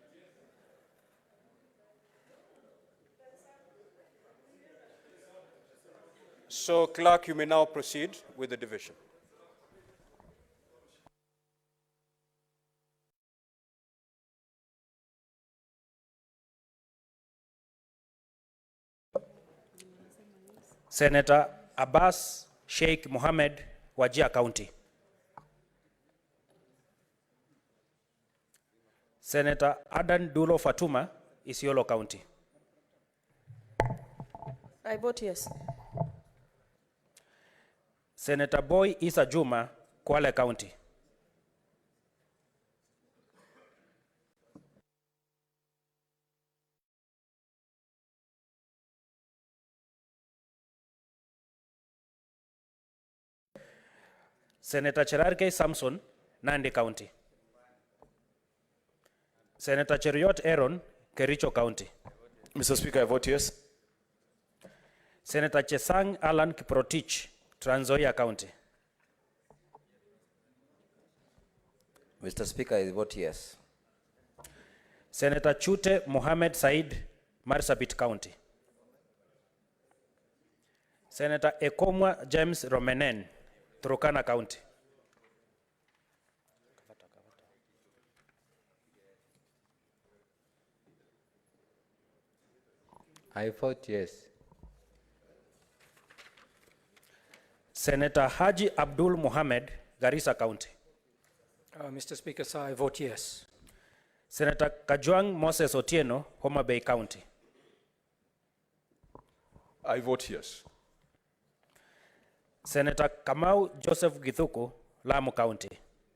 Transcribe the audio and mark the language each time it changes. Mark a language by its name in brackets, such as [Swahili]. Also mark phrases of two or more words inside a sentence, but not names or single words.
[English] So, clerk, you may now proceed with the division. Senator Abbas Sheikh Mohammed, Wajir County. Senator Adan Dulo Fatuma, Isiolo County. I vote yes. Senator Boy Isa Juma, Kwale County. Senator Cherargei Samson, Nandi County. Senator Cheriot Aaron, Kericho County. Mr. Speaker, I vote yes. Senator Chesang Alan Kiprotich, Trans Nzoia County. Mr. Speaker, I vote yes. Senator Chute Mohammed Said, Marsabit County. Senator Ekomwa James Romenen, Turkana County. I vote yes. Senator Haji Abdul Mohammed, Garissa County. Mr. Speaker, sir, I vote yes. Senator Kajwang Moses Otieno, Homa Bay County. I vote yes. Senator Kamau Joseph Githuku, Lamu County.